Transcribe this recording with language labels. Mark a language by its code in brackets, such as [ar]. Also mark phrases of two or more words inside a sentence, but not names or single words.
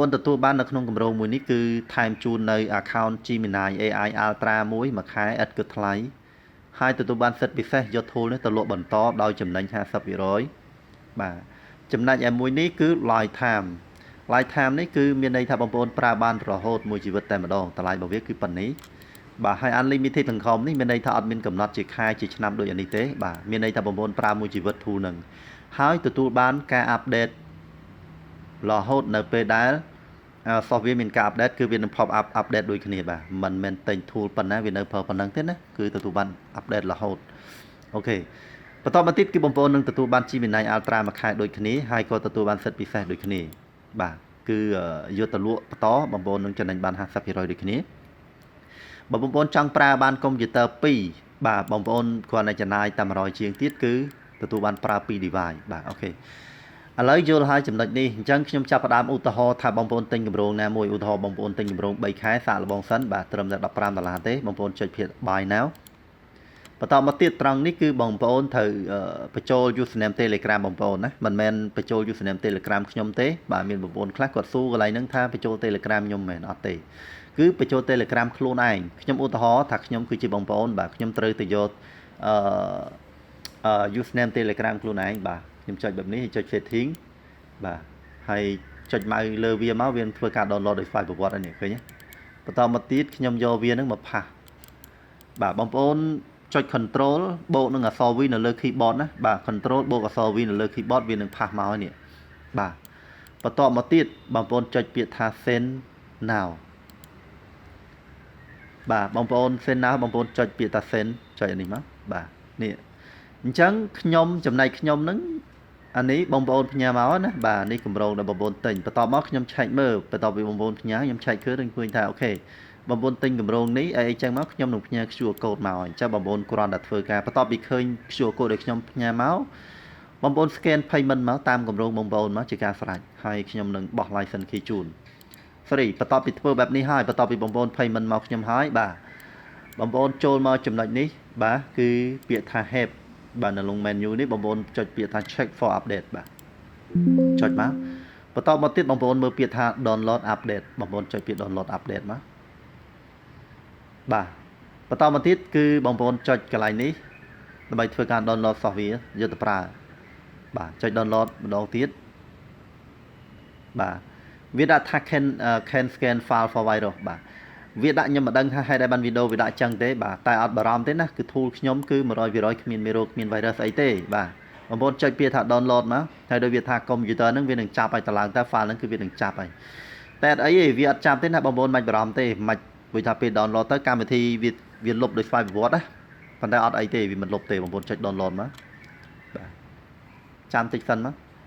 [km] នទទួលបាននៅក្នុងគម្រោងមួយនេះគឺថែមជូននៅ account Gemini AI Ultra មួយខែឥតគិតថ្លៃហើយទទួលបានសិទ្ធិពិសេសយក tool នេះទៅលក់បន្តដោយចំណេញ 50% បាទចំណែកឯមួយនេះគឺ Lifetime នេះគឺមានន័យថាបងប្អូនប្រើបានរហូតមួយជីវិតតែម្ដងតម្លៃរបស់វាគឺប៉ុណ្នេះបាទហើយ unlimited ទាំងខំនេះមានន័យថាអត់មានកំណត់ជា ខែជាឆ្នាំដូចនេះទេបាទមានន័យថាបងប្អូនប្រើមួយជីវិត tool នឹងហើយទទួលបានការ update រហូតនៅពេលដែល software មានការ update គឺវានឹង [en] pop up update [km] ដូចគ្នាបាទមិនមែនតែង tool ប៉ុណ្ណាវានៅប្រើប៉ុណ្ណឹងទេណាគឺទទួលបាន update រហូតអូខេបន្តមកទៀតគឺបងប្អូននឹងទទួលបាន Gemini Ultra មួយខែដូចគ្នាហើយក៏ទទួលបានសិទ្ធិពិសេសដូចគ្នាបាទគឺយកទៅលក់បន្តបងប្អូននឹងចំណេញបាន 50% ដូចគ្នាបើ បងប្អូនចង់ប្រើបានកុំព្យូទ័រ2បាទបងប្អូនគ្រាន់តែចំណាយតែ100ជាងទៀតគឺទទួលបានប្រើ2 device បាទអូខេឥឡូវយ ល់ហើយចំណុចនេះអញ្ចឹងខ្ញុំចាប់ផ្ដើមឧទាហរណ៍ថាបងប្អូនទិញគម្រោងណាមួយឧទាហរណ៍បងប្អូនទិញគម្រោង3ខែសាកល្បងសិនបាទត្រឹមតែ$15ទេបងប្អូនចុចភាគ [en] buy now [km] បន្តមកទៀតត្រង់នេះគឺបងប្អូនត្រូវបញ្ចូល username Telegram បងប្អូនណាមិនមែនបញ្ចូល username Telegram ខ្ញុំទេបាទមានបងប្អូនខ្លះគាត់សួរកន្លែងហ្នឹងថាបញ្ចូល Telegram ខ្ញុំមែនអត់ទេគឺបញ្ចូល Telegram ខ្លួនឯងខ្ញុំឧទាហរណ៍ថាខ្ញុំគឺជាបងប្អូនបាទខ្ញុំត្រូវទៅយក username Telegram ខ្លួនឯងបាទខ្ញុំចុចបែបនេះចុច setting បាទហើយចុចម៉ៅលើវាមកវាធ្វើការ download ដោយ file ប្រវត្តិនេះឃើញទេបន្តមកទៀតខ្ញុំយកវានឹងមកផាសបាទបងប្អូនចុច control បូកនឹងអក្សរ V នៅលើ keyboard ណាបាទ control បូកអក្សរ V នៅលើ keyboard វានឹងផាសមកហើយនេះបាទបន្តមកទៀតបងប្អូនចុចពាក្យថា [en] send now [km] បាទបងប្អូន [en] send now [km] បងប្អូនចុចពា ក្យថា send ចុចអានេះមកបាទនេះអញ្ចឹងខ្ញុំចំណែកខ្ញុំនឹងអានេះបងប្អូនផ្ញើមកណាបាទនេះគម្រោងដែលបងប្អូនទិញបន្តមកខ្ញុំឆែកមើលបន្ទាប់ពីបងប្អូនផ្ញើខ្ញុំឆែកឃើញថាអូខេបងប្អូនទិញគម្រោងនេះអីចឹងមកខ្ញុំនឹងផ្ញើ [en] QR code [km] មកអញ្ចឹងបងប្អូនគ្រាន់តែធ្វើការបន្ទាប់ពីឃើញ [en] QR code [km] ដែលខ្ញុំផ្ញើមកបងប្អូន [en] scan payment [km] មកតាមគម្រោងបងប្អូនមកជាការស្រេចហើយខ្ញុំនឹងបោះ [en] license key [km] ជូន sorry បន្ទាប់ពីធ្វើបែបនេះហើយបន្ទាប់ពីបងប្អូន payment មកខ្ញុំហើយបាទបងប្អូនចូលមកចំណុចនេះបាទគឺ ពាក្យថា help បាទនៅក្នុង menu នេះបងប្អូនចុចពាក្យថា [en] check for update [km] បាទចុចមកបន្តមកទៀតបងប្អូនមើលពាក្យថា [en] download update [km] បងប្អូនចុចពាក្យ [en] download update [km] មកបាទបន្តមកទៀតគឺបងប្អូនចុចកន្លែងនេះដើម្បីធ្វើការ download software យកទៅប្រើបាទចុច download ម្ដងទៀតបាទវាដាក់ថា [en] can scan file for virus [km] បាទវាដាក់ខ្ញុំមិនដឹងថាហេតុតែ បានវីដេអូវាដាក់ចឹងទេបាទតែអត់បារម្ភទេណាគឺ tool ខ្ញុំគឺ 100% គ្មានមេរោគគ្មាន virus អីទេបាទបងប្អូនចុចពាក្យថា download មកហើយដូចវាថា computer ហ្នឹងវានឹងចាប់ឲ្យតឡើងទៅ file ហ្នឹងគឺវានឹងចាប់ហើយតែអត់អីទេវាអត់ចាប់ទេណាបងប្អូនមិនបារម្ភទេមិនព្រោះថាពេល download ទៅកម្មវិធីវាលុបដោយស្វ័យប្រវត្តិណាប៉ុន្តែអត់អីទេវាមិនលុបទេបងប្អូនចុច download មកបាទចាំតិចសិនមក